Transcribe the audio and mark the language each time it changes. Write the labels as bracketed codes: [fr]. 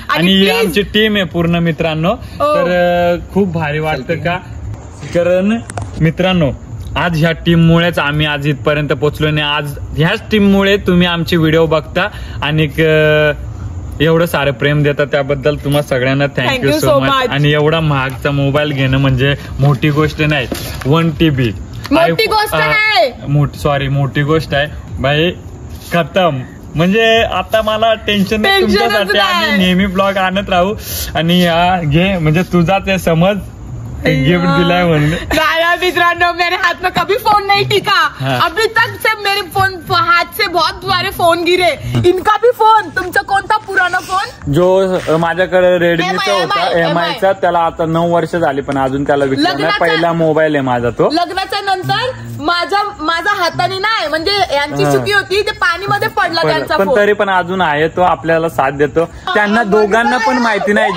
[mr] आणि आमची टीम आहे पूर्ण मित्रांनो तर खूप भारी वाटतं का कारण मित्रांनो आज ह्या टीम मुळेच आम्ही आज इथपर्यंत पोहोचलो नाही आज ह्याच टीम मुळे तुम्ही आमचे व्हिडिओ बघता आणि एवढं सारं प्रेम देतात त्याबद्दल तुम्हाला सगळ्यांना थँक्यू सो मच आणि एवढा महागचा मोबाईल घेणं म्हणजे मोठी गोष्ट नाही 1 TB मोठी गोष्ट नाही. मोठी गोष्ट आहे बाई. खतम. म्हणजे आता मला टेन्शन नाही तुमच्यासाठी. आम्ही नेहमी ब्लॉग आणत राहू. आणि घे म्हणजे तुझाच आहे समज गिफ्ट दिलाय म्हणून. [hi] मित्रांनो मेरे हाथ में कभी फोन नहीं टिका. अभी तक से मेरे फोन हाथ से बहुत सारे फोन गिरे. इनका भी फोन. [mr] तुमचा कोणता पुराना फोन? जो माझ्याकडे रेडमीचा होता MI चा. त्याला आता 9 वर्ष झाली पण अजून त्याला विकला नाही. पहिला मोबाईल आहे माझा तो. लग्नाच्या नंतर माझा हाताने नाही म्हणजे यांची चुकी होती ते पाणीमध्ये पडला त्यांचा पण फोन. तरी पण अजून आहे तो आपल्याला साथ देतो. त्यांना दोघांना पण माहिती नाही.